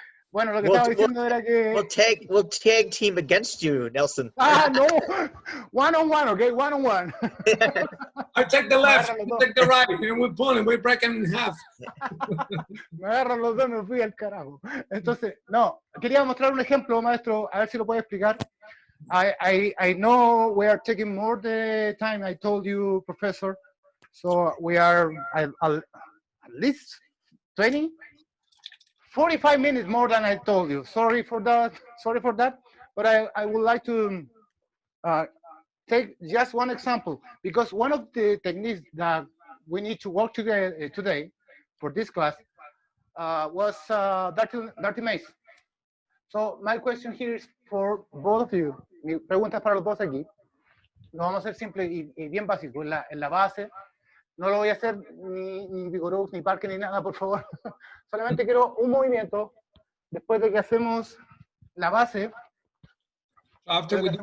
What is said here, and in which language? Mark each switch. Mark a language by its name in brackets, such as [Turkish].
[Spanish] Bueno, lo que estaba diciendo era que... [English] We'll tag team against you, Nelson. No. One on one, okay? One on one. I take the left, you take the right, and we're pulling, we're breaking in half. Me agarran los dos, me fui al carajo. Entonces, no, quería mostrar un ejemplo, maestro, a ver si lo puede explicar. I know we are taking more the time I told you, Professor. So we are at least 45 minutes more than I told you. Sorry for that. But I would like to take just one example, because one of the techniques that we need to work today for this class was dirty mace. So my question here is for both of you. [Spanish] Mi pregunta es para los dos aquí. Lo vamos a hacer simple y bien básico. En la base, no lo voy a hacer ni Vigoroux, ni Parque, ni nada, por favor. Solamente quiero un movimiento. Después de que hacemos la base, [English] After we do